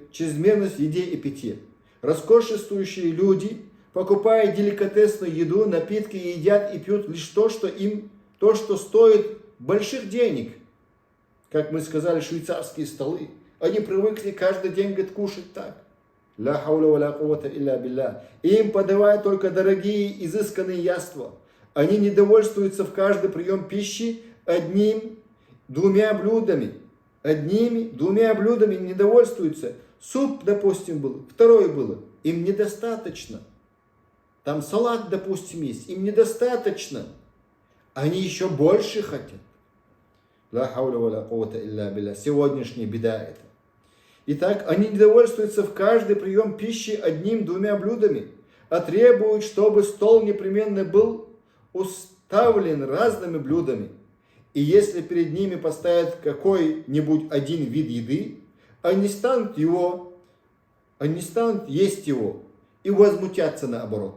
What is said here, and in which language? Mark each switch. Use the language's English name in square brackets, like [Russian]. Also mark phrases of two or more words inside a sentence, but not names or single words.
[Russian] Чрезмерность в еде и питье. Роскошествующие люди, покупая деликатесную еду, напитки, едят и пьют лишь то, что стоит больших денег. Как мы сказали, швейцарские столы. Они привыкли каждый день, говорит, кушать так. [Arabic] لا حول ولا قوة إلا بالله. [Russian] Им подавают только дорогие, изысканные яства. Они не довольствуются в каждый прием пищи одним-двумя блюдами. Одними-двумя блюдами не довольствуются. Суп, допустим, был, второе было. Им недостаточно. Там салат, допустим, есть. Им недостаточно. Они еще больше хотят. [Arabic] لا حول ولا قوة إلا بالله. [Russian] Сегодняшняя беда это. Итак, они не довольствуются в каждый прием пищи одним-двумя блюдами, а требуют, чтобы стол непременно был уставлен разными блюдами. И если перед ними поставят какой-нибудь один вид еды, они станут его Они не станут есть его и возмутятся наоборот.